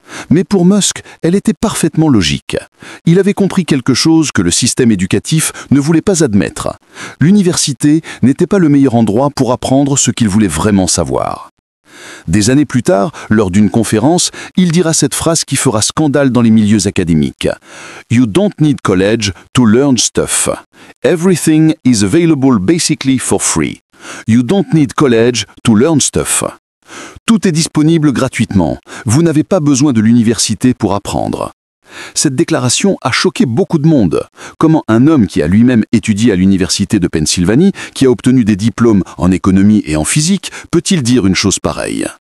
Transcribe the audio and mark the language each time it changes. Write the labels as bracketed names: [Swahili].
[French] Mais pour Musk, elle était parfaitement logique. Il avait compris quelque chose que le système éducatif ne voulait pas admettre. L'université n'était pas le meilleur endroit pour apprendre ce qu'il voulait vraiment savoir. Des années plus tard, lors d'une conférence, il dira cette phrase qui fera scandale dans les milieux académiques. [English] You don't need college to learn stuff. Everything is available basically for free. You don't need college to learn stuff. [French] Tout est disponible gratuitement. Vous n'avez pas besoin de l'université pour apprendre. Cette déclaration a choqué beaucoup de monde. Comment un homme qui a lui-même étudié à l'université de Pennsylvanie, qui a obtenu des diplômes en économie et en physique, peut-il dire une chose pareille?